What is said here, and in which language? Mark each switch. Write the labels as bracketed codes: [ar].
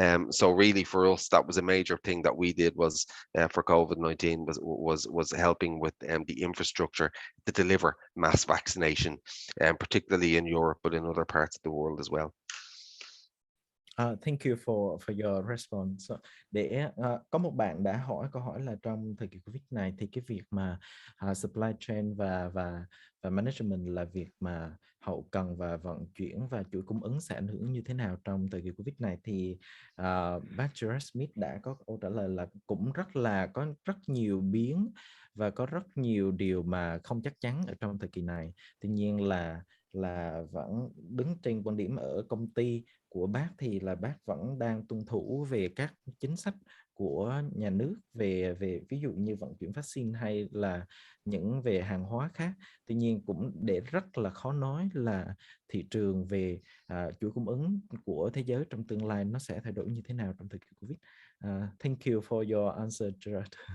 [en] So really for us, that was a major thing that we did was for COVID-19 was helping with the infrastructure to deliver mass vaccination, particularly in Europe, but in other parts of the world as well. Thank you for your response. [vi] Để có một bạn đã hỏi câu hỏi là trong thời kỳ Covid này thì cái việc mà supply chain và management là việc mà hậu cần và vận chuyển và chuỗi cung ứng sẽ ảnh hưởng như thế nào trong thời kỳ Covid này, thì bác Gerard Smith đã có câu trả lời là cũng có rất nhiều biến và có rất nhiều điều mà không chắc chắn ở trong thời kỳ này. Tuy nhiên là vẫn đứng trên quan điểm ở công ty của bác thì là bác vẫn đang tuân thủ về các chính sách của nhà nước về ví dụ như vận chuyển vaccine hay là những về hàng hóa khác. Tuy nhiên cũng để rất là khó nói là thị trường về chuỗi cung ứng của thế giới trong tương lai nó sẽ thay đổi như thế nào trong thời kỳ Covid. [en] Thank you for your answer, Gerard.